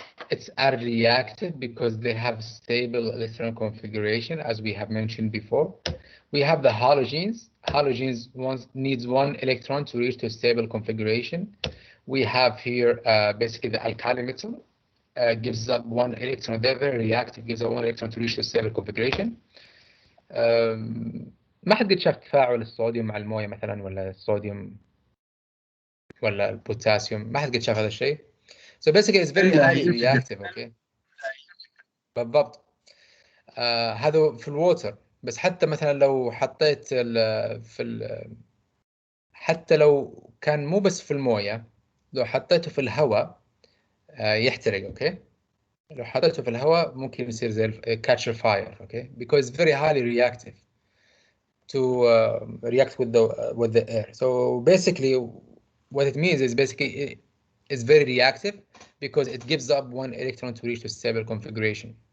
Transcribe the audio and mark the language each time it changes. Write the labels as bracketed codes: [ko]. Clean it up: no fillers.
[en] It's reactive because they have stable electron configuration, as we have mentioned before. We have the halogens. Halogens needs 1 electron to reach to stable configuration. We have here basically the alkali metal gives up 1 electron. They're very reactive, gives up 1 electron to reach to stable configuration. [ar] ما حد قد شاف تفاعل الصوديوم مع المويه مثلا ولا الصوديوم ولا البوتاسيوم؟ ما حد قد شاف هذا الشيء. [en] So basically it's very highly reactive, okay. [ar] بالضبط. هذا في الووتر، بس حتى مثلا لو حطيت حتى لو كان مو بس في المويه، لو حطيته في الهواء يحترق، اوكي. لو حطيته في الهواء ممكن يصير زي [en] catch fire, okay, because it's very highly reactive to react with the air. So basically what it means is basically it's very reactive because it gives up 1 electron to reach a stable configuration.